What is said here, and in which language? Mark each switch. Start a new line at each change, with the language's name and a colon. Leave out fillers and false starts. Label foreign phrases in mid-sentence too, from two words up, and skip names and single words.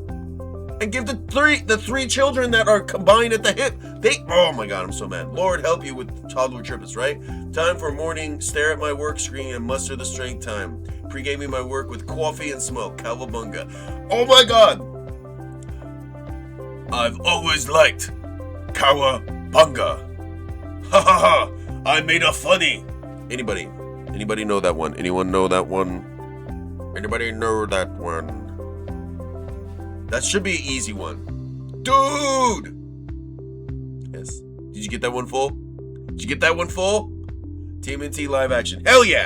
English: And give the three children that are combined at the hip. Oh my God, I'm so mad. Lord help you with toddler triplets, right? Time for morning, stare at my work screen and muster the strength time. Pre-gaming my work with coffee and smoke. Cowabunga. Oh my God. I've always liked cowabunga. Ha ha ha. I made a funny. Anybody know that one? Anyone know that one? Anybody know that one? That should be an easy one. Dude! Yes. Did you get that one full? TMNT live action. Hell yeah!